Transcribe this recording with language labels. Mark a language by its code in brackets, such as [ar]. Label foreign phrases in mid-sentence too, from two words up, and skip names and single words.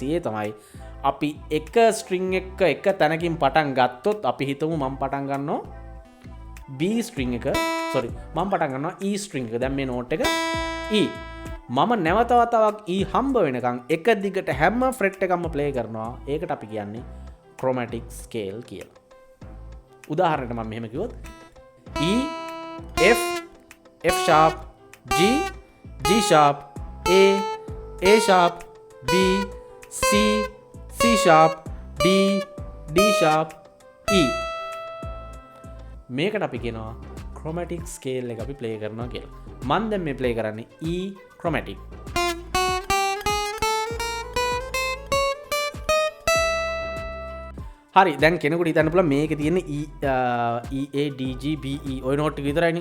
[si] ඒ තමයි අපි එක ස්ට්‍රින්ග් එක තැනකින් පටන් ගත්තොත් අපි හිතමු මම පටන් ගන්නවා B ස්ට්‍රින්ග් එක sorry මම පටන් ගන්නවා E ස්ට්‍රින්ග් එක. දැන් මේ නෝට් එක E. මම නැවත වතාවක් E හම්බ වෙනකන් එක දිගට හැම ෆ්‍රෙට් එකක්ම ප්ලේ කරනවා. ඒකට අපි කියන්නේ [en] chromatic scale [si] කියලා. උදාහරණයක් මම මෙහෙම කිව්වොත් [en] E F F sharp G G sharp A sharp B C C sharp D D sharp E. [si] මේකට අපි කියනවා [en] chromatic scale [si] එක අපි play කරනවා කියලා. මම දැන් මේ play කරන්නේ [en] E chromatic. [si] හරි දැන් කෙනෙකුට හිතන්න පුළුවන් මේකේ තියෙන E A D G B E ඔය නෝට් ටික විතරයිනේ.